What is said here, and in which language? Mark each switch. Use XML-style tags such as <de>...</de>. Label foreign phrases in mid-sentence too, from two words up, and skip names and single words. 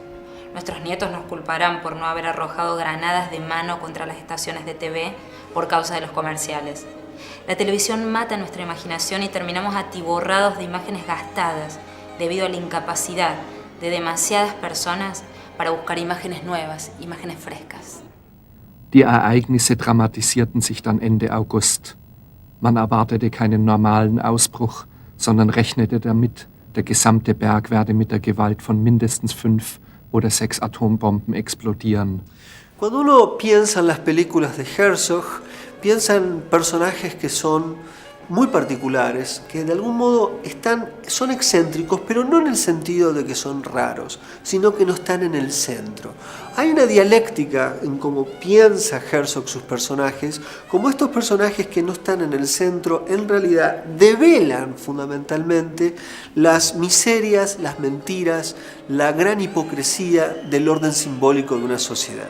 <es>Nuestros nietos nos culparán por no haber arrojado granadas de mano contra las estaciones de TV por causa de los comerciales. La televisión mata nuestra imaginación y terminamos atiborrados de imágenes gastadas debido a la incapacidad de demasiadas personas para buscar imágenes nuevas, imágenes frescas.</es> <de>Die Ereignisse dramatisierten sich dann Ende August. Man erwartete keinen normalen Ausbruch, sondern rechnete damit, der gesamte Berg werde mit der Gewalt von mindestens 5 oder 6 Atombomben explodieren.</de> <es>Cuando uno piensa en las películas de Herzog, piensa en personajes que son muy particulares, que de algún modo son excéntricos, pero no en el sentido de que son raros, sino que no están en el centro. Hay una dialéctica en cómo piensa Herzog sus personajes, como estos personajes que no están en el centro, en realidad develan fundamentalmente las miserias, las mentiras, la gran hipocresía del orden simbólico de una sociedad.</es>